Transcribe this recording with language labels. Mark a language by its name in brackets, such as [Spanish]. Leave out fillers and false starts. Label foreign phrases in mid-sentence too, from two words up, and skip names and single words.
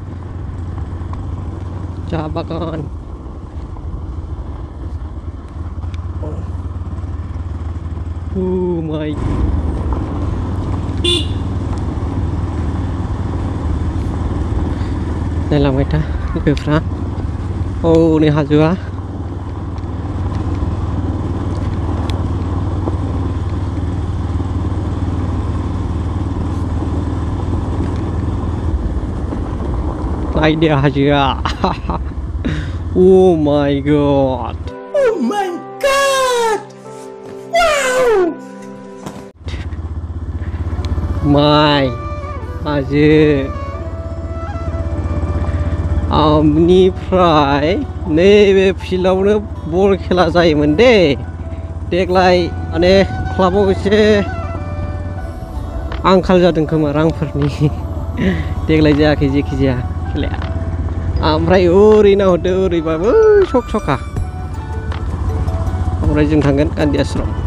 [Bodo] साहा बागान माइ नायलांबाय था लोगोफ्रा औ नै हाजोआ नायदो हाजोआ [English] Oh my god Oh my god Wow [Bodo] माइ हाजो आमनिफ्राय नैबे फिल्डआवनो बल खेला जायोमोन दे देग्लाय माने क्लाबाव एसे आंखाल जादों खोमा रांफोरनि देग्लाय जायाखै जेखि जाया खेलाया ओमफ्राय ओरै नाहरदो ओरैबाबो सक-सका ओमफ्राय जों थांगोन गान्धी आश्रम